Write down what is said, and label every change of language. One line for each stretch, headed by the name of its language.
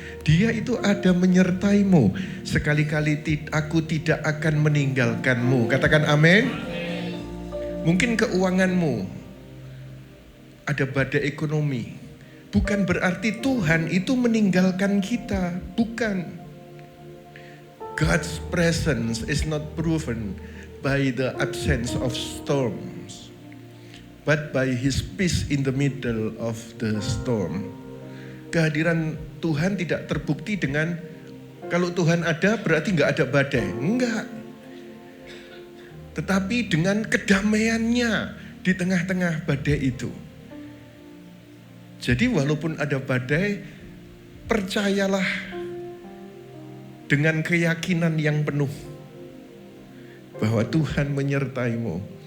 Indonesian: Dia itu ada menyertaimu. Sekali-kali aku tidak akan meninggalkanmu. Katakan amin. Mungkin keuanganmu, ada badai ekonomi. Bukan berarti Tuhan itu meninggalkan kita, bukan.
English: God's presence is not proven by the absence of storms, but by His peace in the middle of the storm.
Indonesian: Kehadiran Tuhan tidak terbukti dengan kalau Tuhan ada berarti nggak ada badai, enggak. Tetapi dengan kedamaiannya di tengah-tengah badai itu. Jadi walaupun ada badai, percayalah dengan keyakinan yang penuh bahwa Tuhan menyertaimu.